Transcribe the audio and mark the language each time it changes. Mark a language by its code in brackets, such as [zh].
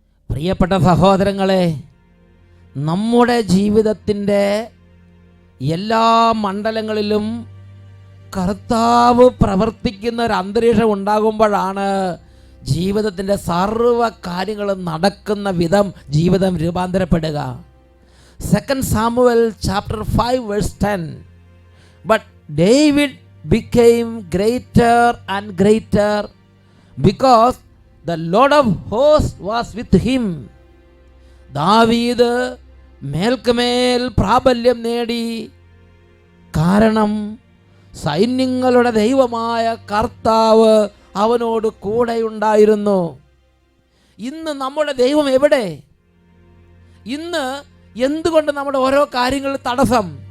[ml] പ്രിയപ്പെട്ട സഹോദരങ്ങളെ, നമ്മുടെ ജീവിതത്തിൻ്റെ എല്ലാ മണ്ഡലങ്ങളിലും കർത്താവ് പ്രവർത്തിക്കുന്ന ഒരു അന്തരീക്ഷം ഉണ്ടാകുമ്പോഴാണ് ജീവിതത്തിൻ്റെ സർവ്വ കാര്യങ്ങളും നടക്കുന്ന വിധം ജീവിതം രൂപാന്തരപ്പെടുക. [en] 2 Samuel chapter 5 verse 10. But David became greater and greater because the Lord of hosts was with him. [ml] ദാവീദ് മേൽക്കുമേൽ പ്രാബല്യം നേടി, കാരണം സൈന്യങ്ങളുടെ ദൈവമായ കർത്താവ് അവനോട് കൂടെയുണ്ടായിരുന്നു. ഇന്ന് നമ്മുടെ ദൈവം എവിടെ? ഇന്ന് എന്തുകൊണ്ട് നമ്മുടെ ഓരോ കാര്യങ്ങളിൽ തടസ്സം?